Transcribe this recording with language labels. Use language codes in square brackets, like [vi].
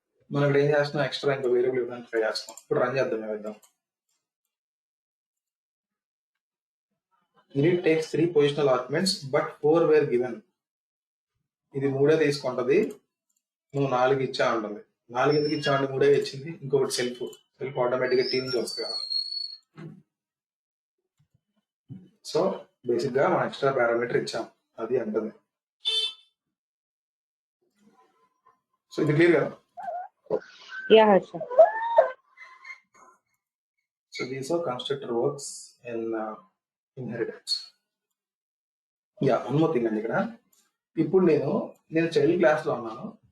[te] మనం ఇక్కడ ఏం చేస్తున్నాం, ఎక్స్ట్రా ఇంకా వేరియబుల్ ఇవ్వడానికి ట్రై చేస్తున్నాం. ఇప్పుడు రన్ చేద్దాం, ఏమిద్దాం. [en] Init takes 3 positional arguments but 4 were given. [te] ఇది 3 తీసుకుంటది, నువ్వు 4 ఇచ్చా ఉంటుంది. 4 ఎందుకు ఇచ్చా అంటే 3 ఇచ్చింది. ఇంకొకటి సెల్ఫ్ ఆటోమేటిక్ గా టీమ్ వస్తుంది కదా. సో బేసిక్ గా మనం ఎక్స్ట్రా పారామీటర్ ఇచ్చాం, అది అంటుంది. సో ఇది క్లియర్ కదా? [en] So these are constructor works in inheritance. Yeah, one more thing అండి. [te] ఇక్కడ ఇప్పుడు నేను చైల్డ్ క్లాస్ లో ఉన్నాను.